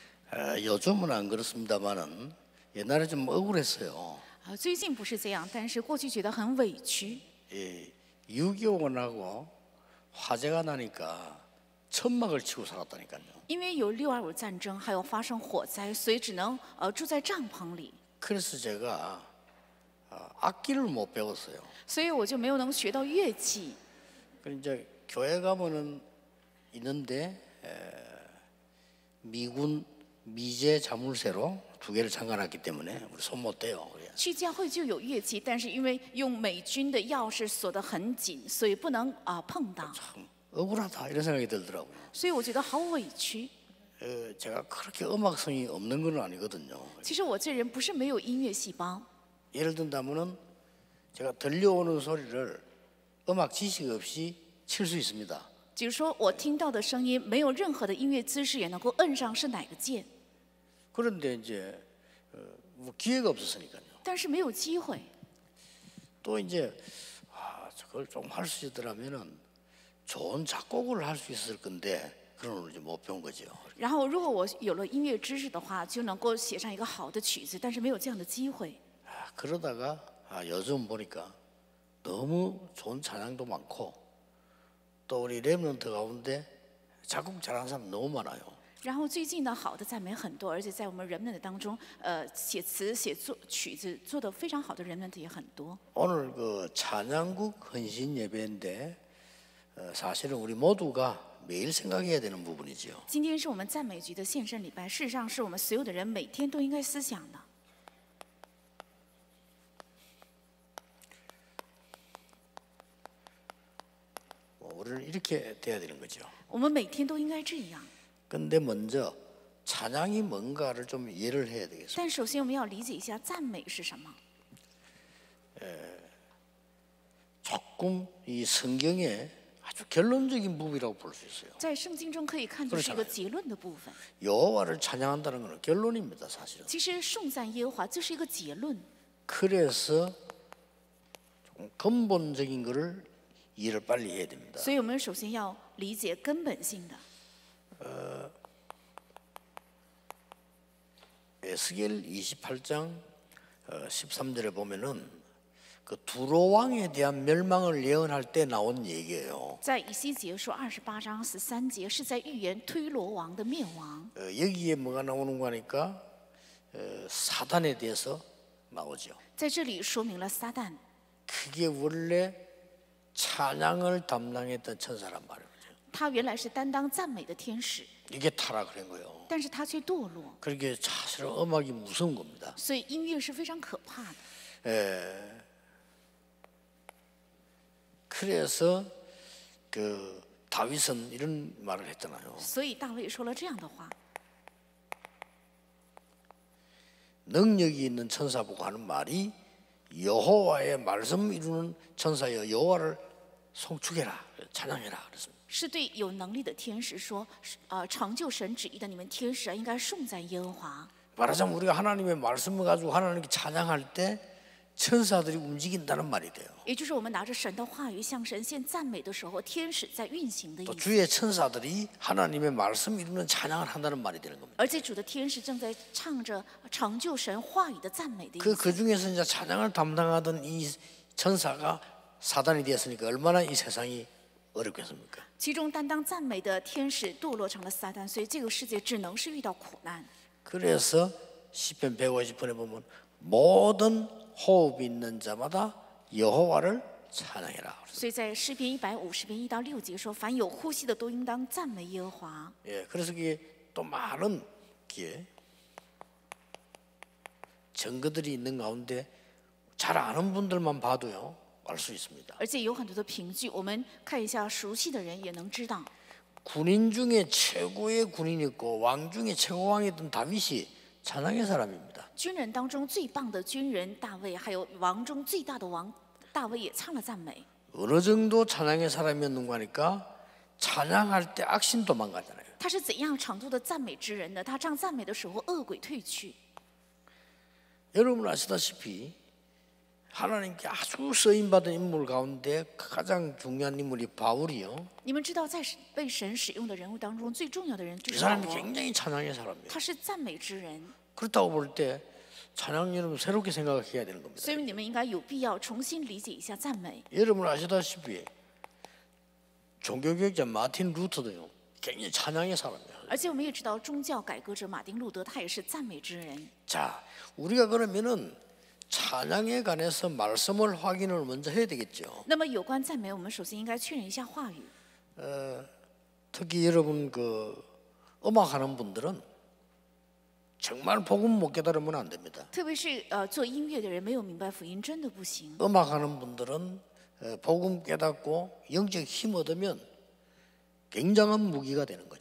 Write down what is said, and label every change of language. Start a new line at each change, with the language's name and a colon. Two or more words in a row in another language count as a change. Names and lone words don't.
Korean: 요즘은 안 그렇습니다만은 옛날에 좀 억울했어요.
Chinese: 最近不是这样，但是过去觉得很委屈。
Korean: 6.25하고 화재가 나니까 천막을 치고 살았다니까요.
Chinese: 因为有6.25战争，还有发生火灾，所以只能住在帐篷里。
Korean: 그래서 제가 악기를 못 배웠어요.
Chinese: 所以我就没有能学到乐器。
Korean: 이제 교회 가면은 있는데 미군 미제 자물쇠로 2개를 잠가놨기 때문에 우리 손 못 대요.
Chinese: 去教会就有乐器，但是因为用美军的钥匙锁得很紧，所以不能碰到。
Korean: 참 억울하다 이런 생각이 들더라고요.
Chinese: 所以我觉得好委屈。
Korean: 제가 그렇게 음악성이 없는 건 아니거든요.
Chinese: 其实我这人不是没有音乐细胞。
Korean: 예를 든다면은 제가 들려오는 소리를 음악 지식 없이 칠 수 있습니다.
Chinese: 比如说我听到的声音没有任何的音乐知识，也能够摁上是哪个键。
Korean: 그런데 이제 뭐 기회가 없었으니까요.
Chinese: 但是没有机会。
Korean: 또 이제 저걸 좀 할 수 있더라면은 좋은 작곡을 할 수 있을 건데 그런 걸 이제 못 배운 거죠.
Chinese: 然后如果我有了音乐知识的话，就能够写上一个好的曲子，但是没有这样的机会。
Korean: 그러다가 요즘 보니까 너무 좋은 찬양도 많고 또 우리 렘넌트 가운데 작곡 잘하는 사람 너무 많아요.
Chinese: 然后最近呢，好的赞美很多，而且在我们人们的当中，写词、写作曲子做得非常好的人们也很多。
Korean: 오늘 그 찬양국 헌신 예배인데 사실은 우리 모두가 매일 생각해야 되는 부분이지요.
Chinese: 今天是我们赞美局的献身礼拜，事实上是我们所有的人每天都应该思想的。
Korean: 우리는 이렇게 돼야 되는 거죠.
Chinese: 我们每天都应该这样。
Korean: 근데 먼저 찬양이 뭔가를 좀 이해를 해야 되겠습니다.
Chinese: 但首先我们要理解一下赞美是什么。
Korean: 조금 이 성경의 아주 결론적인 부분이라고 볼 수 있어요.
Chinese: 在圣经中可以看作是一个结论的部分。
Korean: 여호와를 찬양한다는 것은 결론입니다, 사실은.
Chinese: 其实颂赞耶和华这是一个结论。
Korean: 그래서 좀 근본적인 것을 이해를 빨리 해야 됩니다.
Chinese: 所以我们首先要理解根本性的。
Korean: 에스겔 28장 13절에 보면은 그 두로 왕에 대한 멸망을 예언할 때 나온 얘기예요.
Chinese: 在以西结书28章13节是在预言推罗王的灭亡。
Korean: 여기에 뭐가 나오는 거니까 사단에 대해서 나오죠.
Chinese: 在这里说明了撒旦，
Korean: 그게 원래 찬양을 담당했던 천사란 말이에요.
Chinese: 他原来是担当赞美的天使，
Korean: 이게 타락을 한 거예요.
Chinese: 但是他却堕落，
Korean: 그렇게 사실은 음악이 무서운 겁니다.
Chinese: 所以音乐是非常可怕的。
Korean: 그래서 그 다윗은 이런 말을 했잖아요.
Chinese: 所以大卫说了这样的话：
Korean: 능력이 있는 천사 보고 하는 말이 여호와의 말씀 이루는 천사여 여호와를 송축해라 찬양해라 그랬습니다.
Chinese: 是对有能力的天使说，成就神旨意的你们天使啊，应该颂赞耶和华。
Korean: 말하자면 우리가 하나님의 말씀을 가지고 하나님께 찬양할 때 천사들이 움직인다는 말이 돼요.
Chinese: 也就是我们拿着神的话语向神献赞美的时候，天使在运行的意
Korean: 또
Chinese: 思。
Korean: 주의 천사들이 하나님의 말씀 이루는 찬양을 한다는 말이 되는 겁니다.
Chinese: 而且主的天使正在唱着成就神话语的赞美的意
Korean: 그
Chinese: 思。
Korean: 중에서 이제 찬양을 담당하던 이 천사가 사단이 되었으니까 얼마나 이 세상이 어렵겠습니까?
Chinese: 其中担当赞美的天使堕落成了撒旦，所以这个世界只能是遇到苦难。
Korean: 그래서 시편 150편에 보면 모든 호흡 있는 자마다 여호와를 찬양해라.
Chinese: 所以在诗篇150篇1到6节说：“凡有呼吸的都应当赞美耶和华。
Korean: 예, 그래서 그게 또 많은 게 증거들이 있는 가운데 잘 아는 분들만 봐도요 알 수 있습니다. ”
Chinese: 而且有很多的凭据，我们看一下熟悉的人也能知道。
Korean: 군인 중에 최고의 군인이었고 왕 중에 최고왕이었던 다윗이 찬양의 사람입니다.
Chinese: 军人当中最棒的军人大卫，还有王中最大的王大卫也唱了赞美。
Korean: 어느 정도 찬양의 사람이었는가 하니까 찬양할 때 악신 도망가잖아요.
Chinese: 他是怎样程度的赞美之人呢？他唱赞美的时候，恶鬼退去。
Korean: 여러분 아시다시피 하나님께 아주 쓰임받은 인물 가운데 가장 중요한 인물이 바울이요.
Chinese: 你们知道，在被神使用的人物当中，最重要的人就
Korean: 이
Chinese: 是保
Korean: 사람이
Chinese: 罗，
Korean: 굉장히 찬양의 사람이에요.
Chinese: 他是赞美之人，
Korean: 그렇다고 볼 때 찬양 여러분 새롭게 생각해야 되는 겁니다.
Chinese: 所以你们应该有必要重新理解一下赞美。
Korean: 여러분 아시다시피 종교개혁자 마틴 루터도요. 굉장히 찬양의 사람이에요.
Chinese: 而且我们也知道，宗教改革者马丁路德他也是赞美之人。
Korean: 자, 우리가 그러면은 찬양에 관해서 말씀을 확인을 먼저 해야 되겠죠.
Chinese: 那么有关赞美，我们首先应该确认一下话语。
Korean: 특히 여러분 그 음악하는 분들은 정말 복음 못 깨달으면 안 됩니다.
Chinese: 特别是做音乐的人没有明白福音，真的不行。
Korean: 음악하는 분들은 복음 깨닫고 영적 힘 얻으면 굉장한 무기가 되는 거죠.